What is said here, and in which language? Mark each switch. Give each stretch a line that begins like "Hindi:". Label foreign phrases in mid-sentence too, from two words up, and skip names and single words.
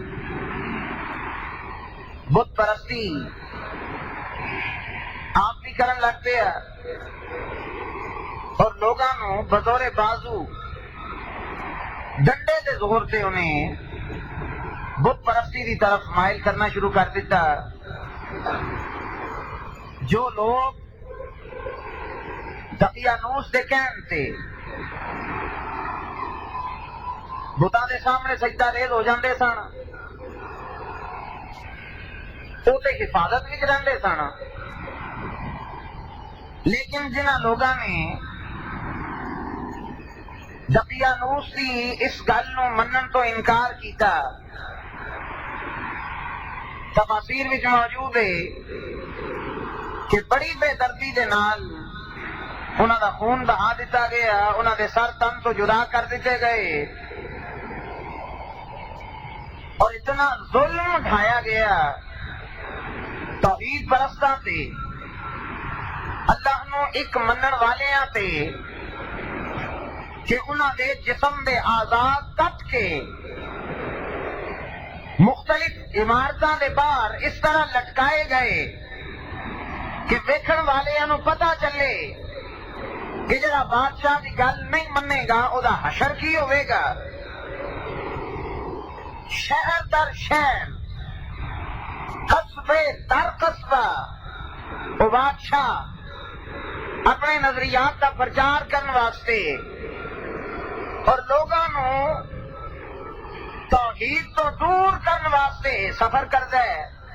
Punjabi: بت پرستی آپ بھی کرن لگ پیا اور لوگاں نو بطور بازو ڈنڈے دے زور سے انہیں بت پرستی دی طرف مائل کرنا شروع کر دیتا۔ جو لوگ دقیانوس دے کہن تے بتاں دے سامنے سجدہ ریز ہو جاندے سن، وہ تے حفاظت وچ رہندے سن، لیکن جنہاں لوگاں نے دقیانوس دی اس گل نو منن تو انکار کیتا، تفاسیر وچ موجود ہے کہ بڑی بے دردی دے نال انہاں دا خون بہا دیتا گیا، انہاں دے سر تن تو جدا کر دیتے گئے اور اتنا ظلم اٹھایا گیا توحید پرستاں تے، اللہ نو ایک منن والیاں تے، کہ انہاں دے جسم دے آزاد کٹ کے مختلف عمارتاں دے باہر اس طرح لٹکائے گئے کہ ویکھن والیاں نو پتہ چلے کہ جڑا بادشاہ دی گل نہیں منے گا او دا حشر کی ہوئے گا۔ شہر در شہر، قصبے در قصبہ
Urdu: وہ بادشاہ اپنے نظریات کا پرچار
Punjabi: کرنے واسطے اور لوگاں نو توحید تو دور کرنے واسطے
Urdu: سفر کرتا ہے۔